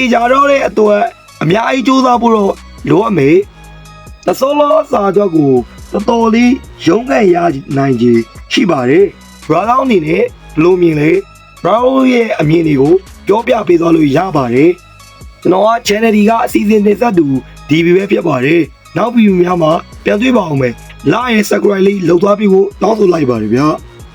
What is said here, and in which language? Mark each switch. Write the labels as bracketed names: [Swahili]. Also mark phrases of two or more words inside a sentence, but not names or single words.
[Burmese] ချာတော့တဲ့အတွက်အများကြီးစူးစမ်းဖို့တော့လိုအပ်မယ်။နှစ်စလော့စာအတွက်ကိုတော်တော်လေးရုန်းကန်ရနိုင်ခြေရှိပါတယ်။ Brother အနေနဲ့ဘယ်လိုမြင်လဲ Brother ရဲ့အမြင်တွေကိုပြောပြပေးသွားလို့ရပါတယ်ကျွန်တော်က channel ဒီကအစီအစဉ်တင်ဆက်သူ DB ပဲဖြစ်ပါတယ်နောက်ဗီဒီယိုများမှာပြန်တွေ့ပါအောင်မယ် [English] like and subscribe [Burmese] လေးလုပ်သွားပြီးဖို့တောင်းဆိုလိုက်ပါတယ်ဗျာ